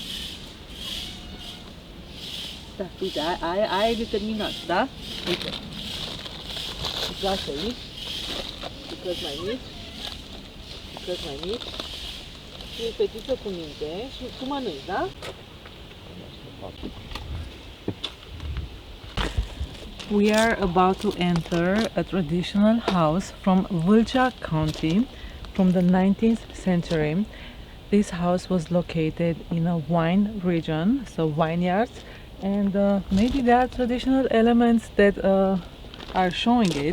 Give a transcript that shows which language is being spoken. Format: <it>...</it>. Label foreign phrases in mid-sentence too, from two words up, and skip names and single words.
<ro>Da, uite, aia e determinat, da? Uite. Îți lasă aici. Bucăți mai mici. Bucăți mai mici. Și fetiță cu minte și tu mănânci, da?</ro> <en>We are about to enter a traditional house from Vâlcea County from the 19th century. This house was located in a wine region, so vineyards, and maybe there are traditional elements that are showing it.</en>